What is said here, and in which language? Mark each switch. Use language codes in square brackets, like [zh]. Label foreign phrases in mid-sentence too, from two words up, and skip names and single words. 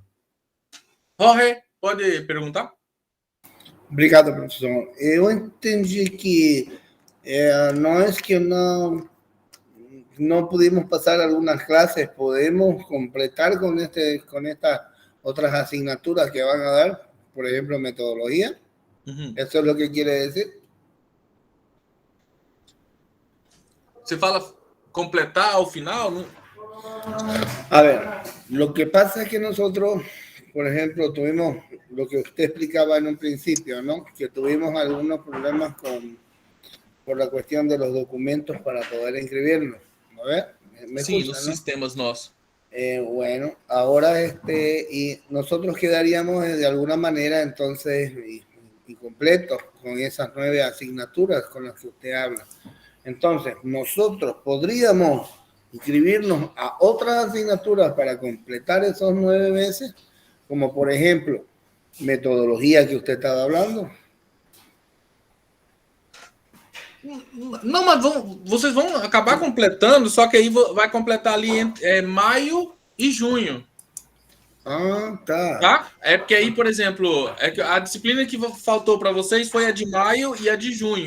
[pt] Jorge, pode perguntar? Obrigado, professor. Eu entendi que não é que não pudimos passar algumas classes, podemos completar com estas outras [es] asignaturas que van a dar, por ejemplo, metodología. ¿Eso es lo que quiere decir? [pt] Você fala completar ao final? [es] ¿No? A ver, lo que pasa es que nosotros, por ejemplo, tuvimos lo que usted explicaba en un principio, ¿no? Que tuvimos algunos problemas por la cuestión de los documentos para poder inscribirnos. ¿No ve? Sí, los sistemas nossos. Bueno, ahora y nosotros quedaríamos de alguna manera entonces incompletos con esas 9 asignaturas con las que usted habla. Entonces, nosotros podríamos inscribirnos a otras asignaturas para completar esos 9 meses, como por ejemplo, metodología que usted estaba hablando. [pt] Não, mas vocês vão acabar completando, só que aí vai completar ali maio e junho. Ah, tá. Tá? É porque aí, por exemplo, a disciplina que faltou para vocês foi a de maio e a de junho.